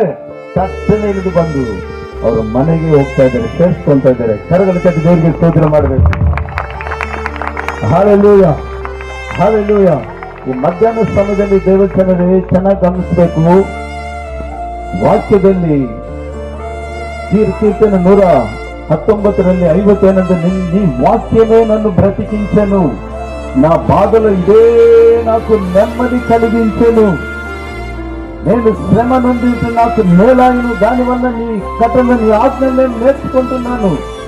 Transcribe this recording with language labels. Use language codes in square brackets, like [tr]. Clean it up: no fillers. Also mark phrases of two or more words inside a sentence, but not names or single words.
[kn] ತಕ್ಷಣ ಇಳಿದು ಬಂದು ಅವರು ಮನೆಗೆ ಹೋಗ್ತಾ ಇದ್ದಾರೆ, ಸೇರಿಸ್ಕೊಂತ ಇದ್ದಾರೆ. ಕರಗಳ ಕಟ್ಟಿ ದೇವರಿಗೆ ಸ್ತೋತ್ರ ಮಾಡಬೇಕು. ಹಾಲೆಲೂಯಾ, ಹಾಲೆಲೂಯಾ. ಈ ಮಧ್ಯಾಹ್ನ ಸಮಯದಲ್ಲಿ ದೇವಸ್ಥಾನದಲ್ಲಿ ಚೆನ್ನಾಗಿ ಗಮನಿಸಬೇಕು. ವಾಕ್ಯದಲ್ಲಿ ಕೀರ್ತನೆ [te] 119 50 నీ వాక్యమే నన్ను బ్రతికించెను, నా బాధలు ఇదే నాకు నెమ్మది కలిగించెను, నేను శ్రమ నుండి నాకు మేలాయను, దానివల్ల నీ కథను నీ ఆజ్ఞ నేను నేర్చుకుంటున్నాను.